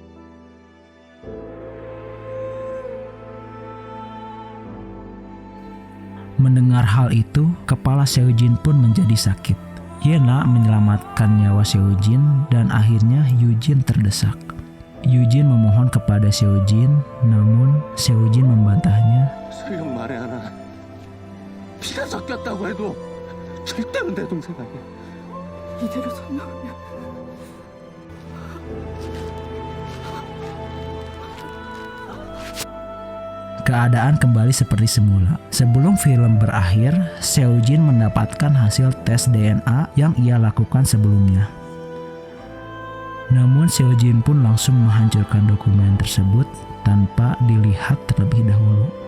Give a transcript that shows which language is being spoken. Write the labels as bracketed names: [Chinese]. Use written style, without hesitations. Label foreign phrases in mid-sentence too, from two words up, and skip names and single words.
[Indonesian] Mendengar hal itu, kepala Seojin pun menjadi sakit. Yena menyelamatkan nyawa Seojin dan akhirnya Eugene terdesak. Eugene memohon kepada Seojin, namun Seojin membantahnya. [Korean] 설령 말해 하나 피가 섞였다고 해도 절대로 내 동생 아니야. 이대로 설명하면 [Indonesian] Keadaan kembali seperti semula. Sebelum film berakhir, Seojin mendapatkan hasil tes DNA yang ia lakukan sebelumnya. Namun Seojin pun langsung menghancurkan dokumen tersebut tanpa dilihat terlebih dahulu.